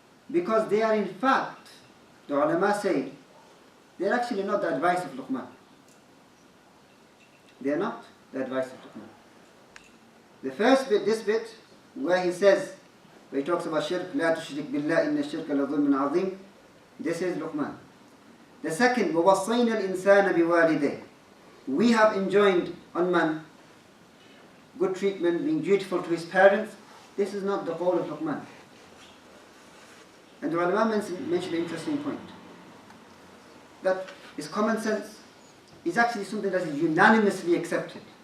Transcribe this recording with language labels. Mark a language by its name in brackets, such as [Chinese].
[English] Because they are in fact, the ulama say, they are actually not the advice of Luqman. They are not the advice of Luqman. The first bit, this bit, where he says, where he talks about shirk, [Arabic] لا تشرك بالله إن الشرك لظلم عظيم, [English] this is Luqman. The second, [Arabic] وَوَصَّيْنَا الْإِنسَانَ بِوَالِدَيْهِ. [English] We have enjoined on man good treatment, being dutiful to his parents. This is not the whole of Luqman. And the ulama mentioned an interesting point. That is common sense is actually something that is unanimously accepted.